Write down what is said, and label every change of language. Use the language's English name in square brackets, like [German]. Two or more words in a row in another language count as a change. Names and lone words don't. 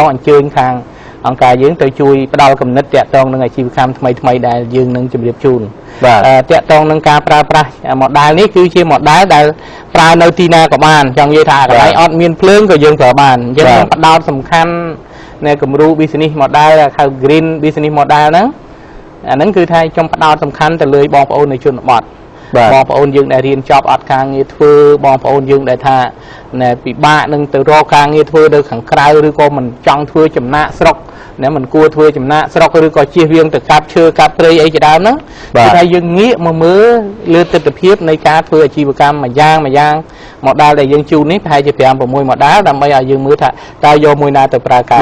[Khmer] អញ្ជើញខាងអង្គការយើងទៅជួយផ្ដល់គំនិតតាក់តងនឹងអាជីវកម្មថ្មីដែលយើងនឹងជម្រាបជូនតាក់តងនឹងការប្រើប្រាស់ model នេះគឺជា model ដែលប្រើនៅទីណាក៏បានចង់និយាយថាកន្លែងអត់ មានភ្លើងក៏យើងប្រើបានអញ្ចឹងផ្ដោតសំខាន់នៅគំរូ [English] business model [Khmer] ហៅ [English] green business model [Khmer] ហ្នឹងអាហ្នឹងគឺថាខ្ញុំផ្ដោតសំខាន់ទៅលើបងប្អូន នៅជនបទបងប្អូនយើងដែលរៀនចប់អត់ការងារធ្វើបងប្អូនយើងដែលថាពិបាកនឹងទៅរកការងារធ្វើនៅខាងក្រៅឬក៏មិនចង់ធ្វើចំណាក់ស្រុកមិនគួរធ្វើចំណាក់ស្រុកឬក៏ជៀសវាងទៅកាប់ឈើកាប់ព្រៃអីជាដើមហ្នឹងគឺថាយើងងាកមកមើលលើទស្សនវិជ្ជានៃការធ្វើអាជីវកម្មមួយយ៉ាងmodel ដែលយើងជូននេះប្រហែលជា 5-6 model ដើម្បីឲ្យយើងមើលថាតើយកមួយណាទៅប្រើការ